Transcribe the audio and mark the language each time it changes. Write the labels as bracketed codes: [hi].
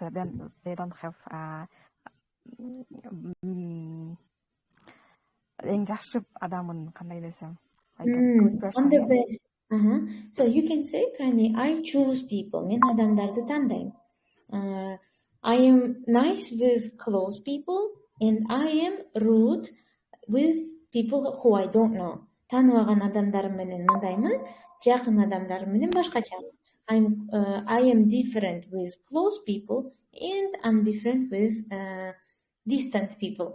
[en] Then they don't have [ky] эң жакшы адамын кандай десем, [en] like a good person. On the best. So you can say, I choose people. [ky] Мен адамдарды тандайм. [en] I am nice with close people and I am rude with people who I don't know. [ky] Тааныбаган адамдарым менен мындаймын, жакын адамдарым менен башкача. [en] I am different with close people and I'm different with distant people.